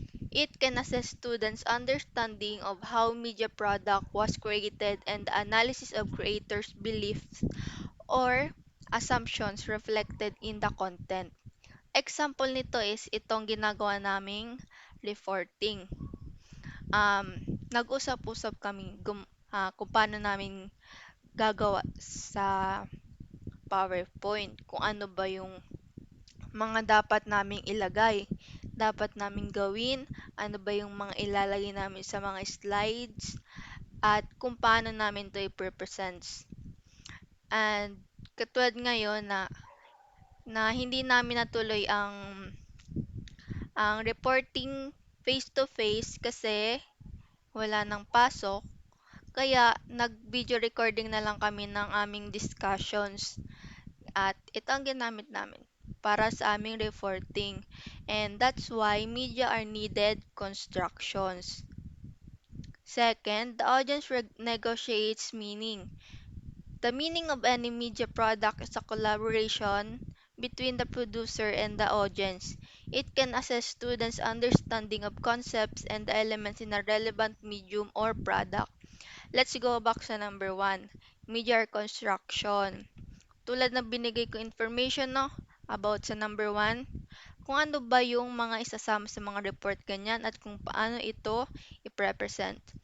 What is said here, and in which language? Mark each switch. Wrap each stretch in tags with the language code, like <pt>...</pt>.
<en>It can assess students' understanding of how media product was created and the analysis of creators' beliefs or assumptions reflected in the content.</en> <tl>Example nito is itong ginagawa naming reporting. Nag-usap-usap kami kung paano namin gagawa sa PowerPoint, kung ano ba yung mga dapat naming ilagay, dapat naming gawin, ano ba yung mga ilalagay namin sa mga slides, at kung paano namin ito i-present. And katulad ngayon na hindi namin natuloy ang reporting face to face kasi wala nang pasok. Kaya nag-video recording na lang kami ng aming discussions. At ito ang ginamit namin para sa aming reporting.</tl> <en>And that's why media are needed constructions. Second, the audience negotiates meaning. The meaning of any media product is a collaboration between the producer and the audience. It can assess students' understanding of concepts and the elements in a relevant medium or product. Let's go back sa number one, media construction.</en> <tl>Tulad ng binigay ko information no, about sa number one, kung ano ba yung mga isasama sa mga report ganyan at kung paano ito i-represent.</tl>